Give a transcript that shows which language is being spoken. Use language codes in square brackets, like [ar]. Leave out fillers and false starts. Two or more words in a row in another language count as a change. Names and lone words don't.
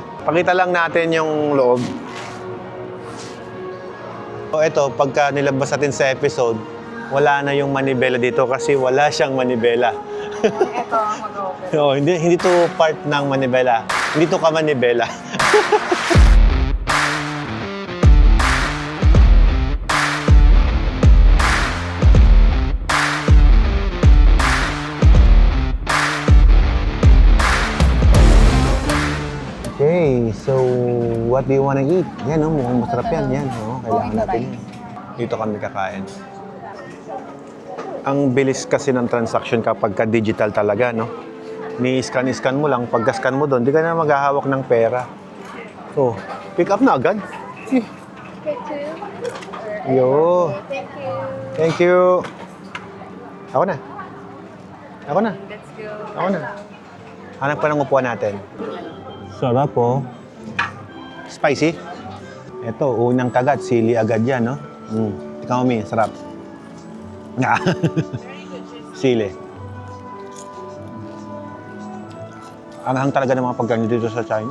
[tl] Pakita lang natin yung loob. So ito, pagka nilabas natin sa episode, wala na yung manibela dito kasi wala siyang manibela. Ito ang mag-open. Oo, hindi to part ng manibela. Hindi to ka manibela. [en] Okay, so what do you wanna eat? [tl] Yan, oh, mukhang masarap yan. Yan, oh, kailangan natin yan. Dito kami kakain. Ang bilis kasi ng transaction kapag ka-digital talaga, no? Ni-scan mo lang, pagka-scan mo doon, di ka na maghahawak ng pera. So, [en] pick up [tl] na agad. Eh. Yo. [en] Thank you. [tl] Ako na. [en] Let's go. [tl] Ako na. Hanap pa ng upuan natin. Sarap po. Spicy? Ito, unang kagat, sili agad yan, no? Ikaw, Mami, sarap. Nga. Sili. Anghang talaga ng mga pagkain dito sa China.